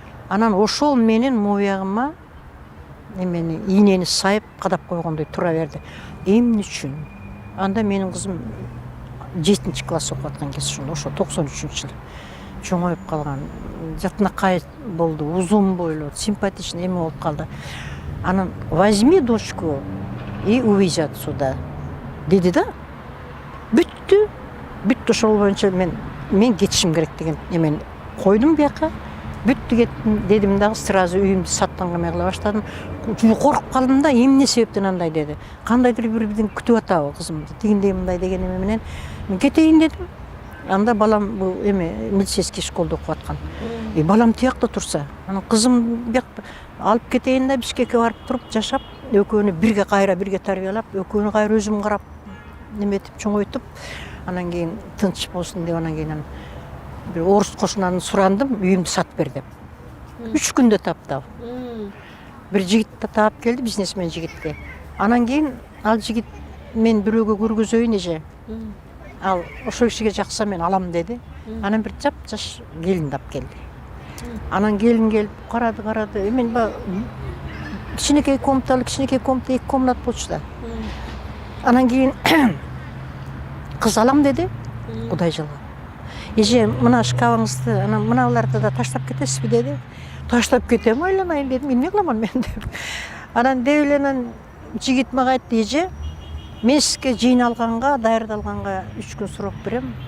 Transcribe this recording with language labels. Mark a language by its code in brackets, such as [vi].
[ky] Анан ошол менин моягыма эмени ийнени сайып кадап койгондой тура берди. Эмне үчүн? Анда менин кызым 7-чи класс окуп аткан кез ошо 93-жыл. Чоңоюп калган, жатынакай болду, узун бойлуу, симпатичный эме болуп калды. Анан [ru] возьми дочку и уезжай отсюда [ky] деди да. Бүттү ошол боюнча мен кетишим керек деген эмени койдум бияка. Бүттү кеттим дедим дагы сразу үйүмдү саттанга кыла баштадым. Коркуп калдым да, эмне себептен андай деди. Кандайдыр бирден күтүп атабы кызымды. Тигиндей мындай деген эме менен мен кетейин дедим. Анда балам бул эме милицейский школда окуп аткан. Балам тиякта турса, анан кызым биякта алып кетейин да Бишкекке барып туруп жашап, экөөнү бирге кайра бирге тарбиялап, экөөнү кайра өзүм карап неметип чоңойтуп, анан кийин тынч болсун деп анан кийин бир орус кошунаны сурандым, үйүмдү сатып бер деп. 3 күндө таптап. Бир жигит таап келди, бизнесмен жигитти. Анан кийин ал жигит мен бирөөгө көргөзөйүн эже. Ал ошол кишиге жакса мен алам деди. Анан бир жап-жаш келинди алып келди. Анан келин келип карады. Мен кичинекей комната, 2 комнат болчу да. Анан кийин кыз алам деди. Кудай жылган. Эже, мына шкафыңызды, анан мыналарды да таштап кетесизби деди. Таштап кетем, айланайын дедим. Мен эмне кыламан мен деп. Анан деп эле жигит мага айтты, эже, мен сизге жыйналганга, даярдалганга 3 күн срок берем.